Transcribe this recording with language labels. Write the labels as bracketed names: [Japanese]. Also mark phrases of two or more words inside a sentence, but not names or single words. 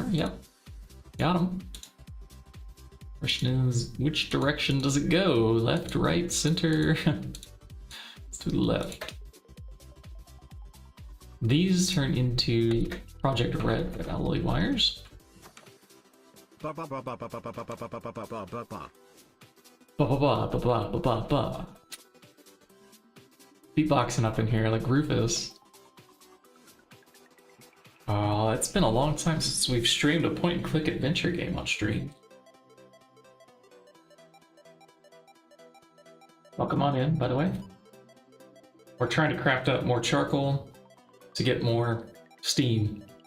[English] Yep, got them. Question is, which direction does it go? Left, right, center? It's to the left. These turn into Project Red alloy wires. Ba ba ba ba ba ba ba ba ba ba ba ba ba ba ba. Ba ba ba ba ba ba ba ba. Beatboxing up in here like Rufus. Oh, it's been a long time since we've streamed a point-and-click adventure game on stream. Welcome on in, by the way. We're trying to craft up more charcoal to get more steam.